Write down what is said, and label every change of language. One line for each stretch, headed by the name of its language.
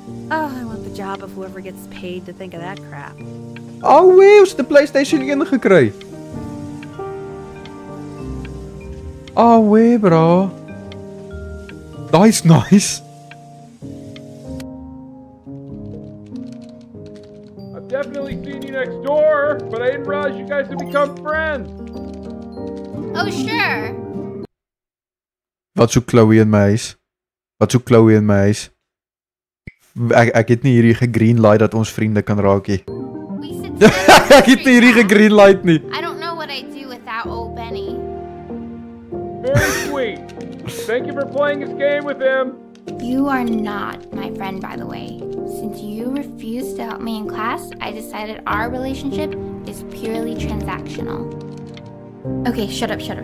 English: Oh, I want the job of whoever gets paid to think of that crap.
Afrikaans: Wee, ons het 'n PlayStation 1 gekry.
English: Wee, bro. That's nice. I've definitely seen you next door, but I didn't realize you guys had become friends. Oh, sure.
Afrikaans: Wat soek Chloe in my huis? Ek het nie hierdie gegreenlight dat ons vriende kan raak nie. Ek het nie hierdie gegreenlight nie.
English: I don't know what I'd do without old Benny. Very sweet. Thank you for playing this game with him. You are not my friend, by the way. Since you refused to help me in class, I decided our relationship is purely transactional. Okay, shut up.